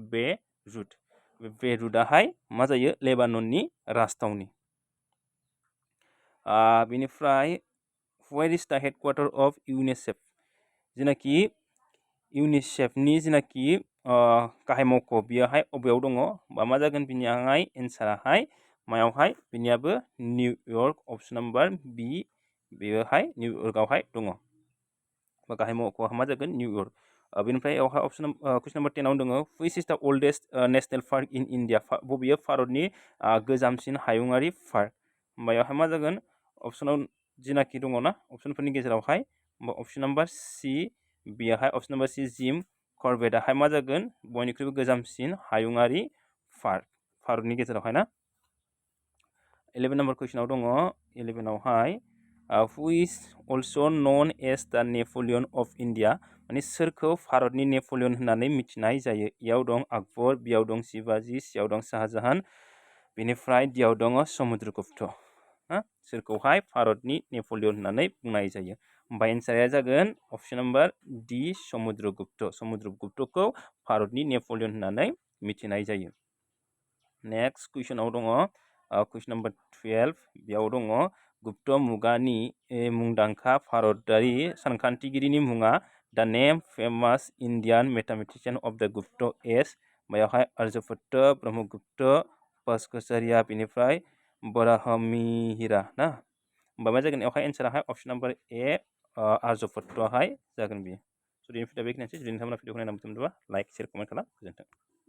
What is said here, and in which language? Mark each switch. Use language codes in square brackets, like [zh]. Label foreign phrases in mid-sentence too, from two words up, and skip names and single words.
[brx] बेरुटआहाय मा जायो लेबानननि राजथावनि बेनिफ्राय [en] where is the headquarter of UNICEF [brx] जेनाखि इउनिसेफनि जेनाखि गाहाय मावख' बियोहाय बबेयाव दङ बा मा जागोन बिनियाहाय एन्साराहाय मायावहाय बिनियाबो निउयर्क [en] option number B [brx] बेयोहाय निउयर्कआवहाय दङ बा गाहाय मावख'आ मा जागोन निउयर्क बेनिफ्राय बेवहाय [en] question number 10 [brx] आव दङ which [en] is the oldest national park in India [brx] बबेयो भारतनि गोजामसिन हायुङारि पार्क बेयावहाय मा जागोन अपसनाव जेनाखि दङ ना अपसनफोरनि गेजेरावहाय [en] option number C [brx] बेयावहाय [en] option number C [brx] जिम कर्बेटआहाय मा जागोन बयनिख्रुइबो गोजामसिन हायुङारि पार्क भारतनि गेजेरावहाय ना 11 नम्बर कुइसनाव दङ 11 आवहाय [en] who is also known as the Napoleon of India [brx] माने सोरखौ भारतनि नेपलियन होननानै मिथिनाय जायो इयाव दं आकबर बियाव दं शिवाजी सियाव दं शाहजाहान बेनिफ्राय दियाव दङ समुद्रगुप्त सोरखौहाय भारतनि नेपलियन होननानै बुंनाय जायो होमबा एन्सारा जागोन अप्शन [en] number D [brx] समुद्रगुप्तखौ भारतनि नेपलियन होननानै मिथिनाय जायो नेक्स्ट कुइसनाव दङ कुइसन नम्बर 12 बेयाव दङ गुप्त मुगानि मुंदांखा भारतारि सानखान्थिगिरिनि मुङा [en] the name famous Indian mathematician of the Gupta age [brx] बेयावहाय आर्यभट्ट ब्रह्मगुप्त भास्कराचार्य बेनिफ्राय बराहमिहिरा ना होमबा मा जागोन बेवहाय एन्साराहाय [en] option number A [brx] आर्यभट्टहाय जागोन बियो जुदि भिडिअ बेखिनियानोसै जुदि नोंथांमोना भिडिअखौ नायना मोजां मोनदोंबा [en] like share comment [brx] खालाम गोजोन्थों